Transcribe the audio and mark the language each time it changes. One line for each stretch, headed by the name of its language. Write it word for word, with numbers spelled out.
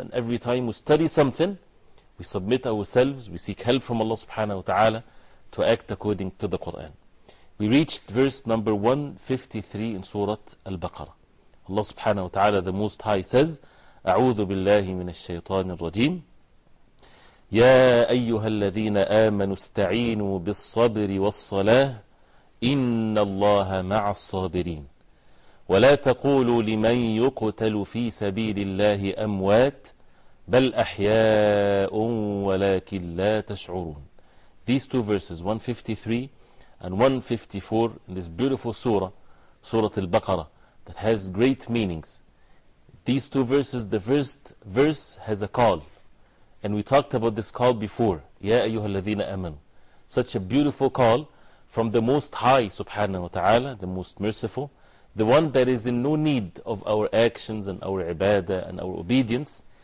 English: And every time we study something, we submit ourselves, we seek help from Allah subhanahu wa ta'ala to act according to the Qur'an. We reached verse number one fifty-three in Surah Al-Baqarah. Allah subhanahu wa ta'ala, the Most High, says,
Arabic: أعوذ بالله من الشيطان الرجيم يا أيها الذين آمنوا استعينوا بالصبر والصلاة إن الله مع الصابرين ولا تقولوا لمن يقتل في سبيل الله أموات بل أحياء ولكن لا تشعرون.
English: These two verses one fifty-three and one fifty-four in this beautiful surah, Surah Al-Baqarah, that has great meanings. These two verses, the first verse has a call. And we talked about this call before. Ya ayyuha alladhina amanu. Such a beautiful call from the Most High subhanahu wa ta'ala, the Most Merciful, the one that is in no need of our actions and our ibadah and our obedience.